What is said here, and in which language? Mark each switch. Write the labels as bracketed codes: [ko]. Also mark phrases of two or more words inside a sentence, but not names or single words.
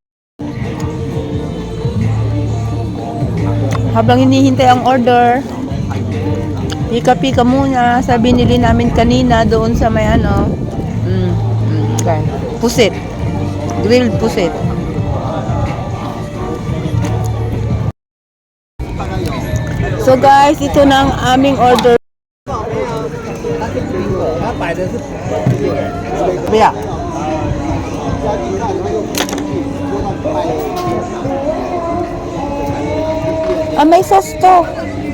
[tl] Habang hinihintay ang order, pika-pika muna sa binili namin kanina doon sa may ano, okay, pusit, grilled pusit. So guys, ito na ang aming order. [zh] 它摆的是 [tl] 不要。Ah, may sauce to.